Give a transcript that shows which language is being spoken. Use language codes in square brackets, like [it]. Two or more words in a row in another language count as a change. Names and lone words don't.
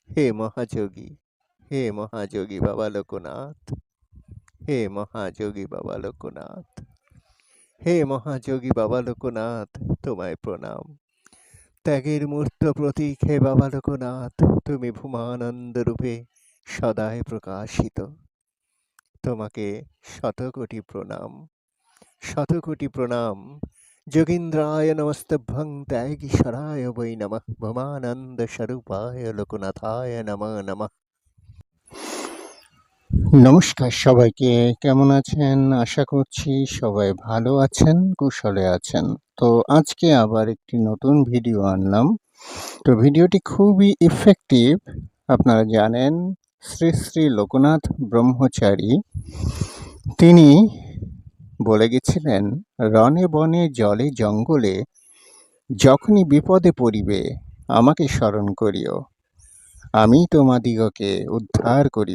[bn] হে মহাযোগী, হে মহাযোগী বাবা লোকনাথ, হে মহাযোগী বাবা লোকনাথ, হে মহাযোগী বাবা লোকনাথ, তোমায় প্রণাম। ত্যাগের মূর্ত প্রতীক হে বাবা লোকনাথ, তুমি ভূমানন্দ রূপে সদাই প্রকাশিত। তোমাকে শতকোটি প্রণাম, শতকোটি প্রণাম। [sa] যোগীন্দ্রায় নমস্তভ্যং ত্যাগীশ্বরায় বৈ নমঃ, ভূমানন্দ স্বরূপায় লোকনাথায় নমঃ নমঃ। [bn] নমস্কার সবাইকে, কেমন আছেন? আশা করছি সবাই ভালো আছেন, কুশলে আছেন। তো আজকে আবার একটি নতুন ভিডিও আনলাম। তো ভিডিওটি খুবই ইফেক্টিভ। আপনারা জানেন শ্রী শ্রী লোকনাথ ব্রহ্মচারী তিনি বলে গেছিলেন, রণে বনে জলে জঙ্গলে যখনই বিপদে পড়িবে আমাকে স্মরণ করিও, আমি তোমাদিগকে উদ্ধার করিব।